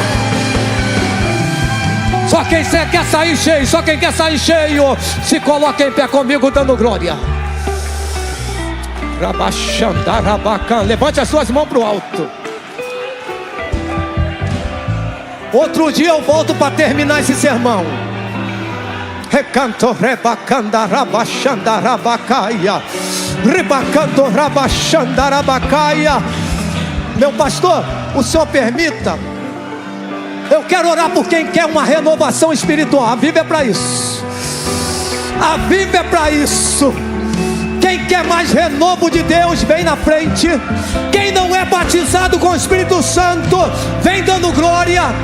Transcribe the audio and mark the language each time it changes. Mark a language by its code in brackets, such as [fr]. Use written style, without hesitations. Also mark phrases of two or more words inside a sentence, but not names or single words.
[pt] Só quem quer sair cheio, só quem quer sair cheio, se coloca em pé comigo dando glória. Levante as suas mãos para o alto. Outro dia eu volto para terminar esse sermão. Recanto rebacandarabachandarabacaia, ribacanto rabachandarabacaia. Meu pastor, o senhor permita? Eu quero orar por quem quer uma renovação espiritual. A Bíblia é para isso. A Bíblia é para isso. Quem quer mais renovo de Deus, vem na frente. Quem não é batizado com o Espírito Santo, vem dando glória.